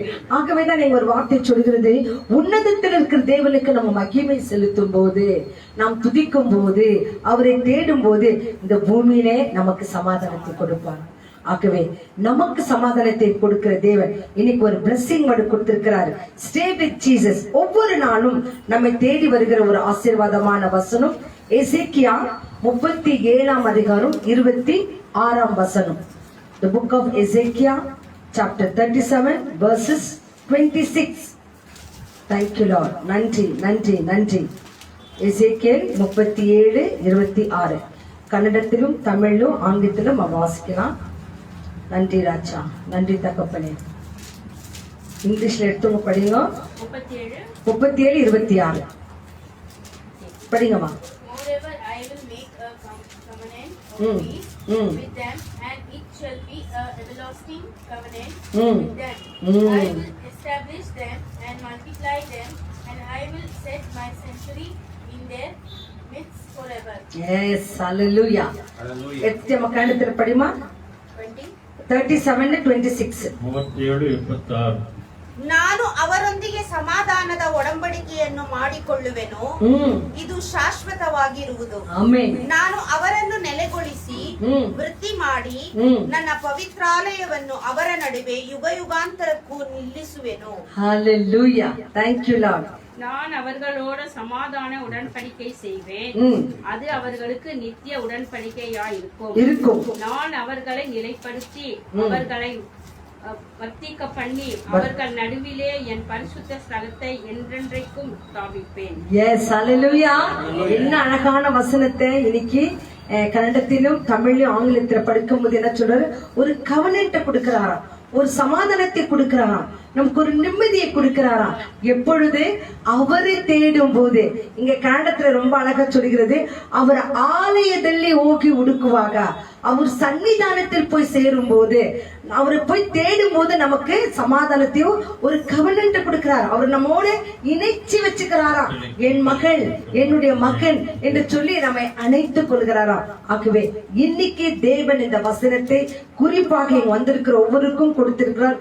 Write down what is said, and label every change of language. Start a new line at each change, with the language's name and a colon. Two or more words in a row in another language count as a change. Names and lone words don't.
Tamil: ஆகவேதான் நீங்க ஒரு வார்த்தை சொல்கிறது, உன்னதத்தில் இருக்கிற தேவனுக்கு நம்ம மகிமை செலுத்தும் போது, நாம் துதிக்கும் போது, அவரை தேடும் போது இந்த பூமியிலே நமக்கு சமாதானத்தை கொடுப்பார். ஆகவே நமக்கு சமாதானத்தை கொடுக்கிற தேவன் இன்னைக்கு ஒரு blessing மட்டும் கொடுத்திருக்கிறார்.
English: Stay with Jesus.
Tamil: ஒவ்வொரு நாளும் நம்மை தேடி வருகிற ஒரு ஆசீர்வாதமான வசனம் எசேக்கியா 37 அதிகாரம் 26 வசனம்.
English: The book of Ezekiel chapter 37 verses 26. Thank you Lord.
Tamil: நன்றி நன்றி நன்றி. எசேக்கியேல் 37:26 கன்னடத்திலும் தமிழிலும் ஆங்கிலத்திலும் வாசிக்கலாம். நன்றி ராஜா, நன்றி தகப்பனே. இங்கிலீஷ்ல எடுத்தவங்க படிங்க. 37:26 படிங்கம்மா.
English: Moreover, I will make a covenant of peace with them, and it shall be an everlasting covenant with them. I will establish them and multiply them, and I will set my sanctuary in their midst forever. Yes,
Tamil: hallelujah. எத்தனை கன்னடத்துல படிமா? 37:26. 37:26.
Kannada: ನಾನು ಅವರೊಂದಿಗೆ ಸಮಾಧಾನದ ಒಡಂಬಡಿಕೆಯನ್ನು ಮಾಡಿಕೊಳ್ಳುವೆನು, ಇದು ಶಾಶ್ವತವಾಗಿರುವುದು. ನಾನು ಅವರನ್ನು ನೆಲೆಗೊಳಿಸಿ ವೃದ್ಧಿ ಮಾಡಿ ನನ್ನ ಪವಿತ್ರಾಲಯವನ್ನು ಅವರ ನಡುವೆ ಯುಗ ಯುಗಾಂತರಕ್ಕೂ ನಿಲ್ಲಿಸುವೆನು.
English: Hallelujah. Thank you Lord.
Tamil: நான் அவர்களோட சமாதான உடன்படிக்கை செய்வேன், அது அவர்களுக்கு நித்திய உடன்படிக்கையாயிருக்கும். நான் அவர்களை நிலைப்படுத்தி அவர்களை வர்த்திக்க பண்ணி அவர்கள் நடுவிலே என் பரிசுத்த ஸ்தலத்தை என்றென்றைக்கும் ஸ்தாபிப்பேன்.
English: Yes hallelujah.
Tamil: என்ன அழகான வசனத்தை இன்னைக்கு கன்னடத்திலும் தமிழிலும் ஆங்கிலத்தில் படிக்கும் போது என்ன சொல்றாரு, ஒரு கவனத்தை கொடுக்கிறாராம், ஒரு சமாதானத்தை கொடுக்கிறாராம், நமக்கு ஒரு நிம்மதியை கொடுக்கிறாராம். எப்பொழுது அவரை தேடும் போது. இங்க கன்னடத்துல ரொம்ப அழகா சொல்கிறது, அவர் ஆலயದಲ್ಲಿ
Kannada: ಹೋಗಿ ಹುಡುಕುವಾಗ,
Tamil: அவர் சன்னிதானத்தில் போய் சேரும் போது, அவரை போய் தேடும் போது நமக்கு சமாதானத்தையும் ஒரு கவனத்தை கொடுக்கிறார். அவர் நம்மோடு இணைச்சி வச்சுக்கிறாராம். என் மகள், என்னுடைய மகன் என்று சொல்லி நம்மை அணைத்துக் கொள்கிறாராம். ஆகவே இன்னைக்கு தேவன் இந்த வசனத்தை குறிப்பாக இங்க வந்திருக்கிற ஒவ்வொருக்கும் கொடுத்திருக்கிறார்.